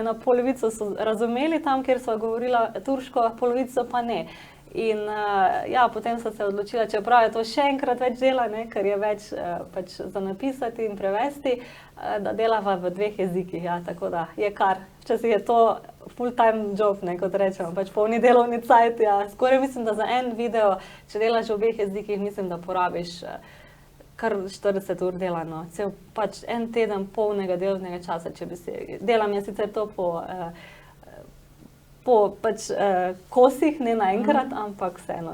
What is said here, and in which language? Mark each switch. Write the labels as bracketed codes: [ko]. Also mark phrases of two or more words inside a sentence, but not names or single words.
[sl] Na polovico so razumeli tam, kjer sva govorila turško, polovico pa ne. In potem sem se odločila, čeprav je to še enkrat več dela, ker je več pač za napisati in prevesti, da delava v dveh jezikih, tako da je kar. Včasih je to [en] full time job, [sl] kot rečemo, pač polni delovni cajt, skoraj mislim, da za en video, če delaš v obeh jezikih, mislim, da porabiš kar 40 ur dela, no. Cel pač en teden polnega delovnega časa, če bi si, delam je sicer to po pač kosih, ne naenkrat, ampak vseeno,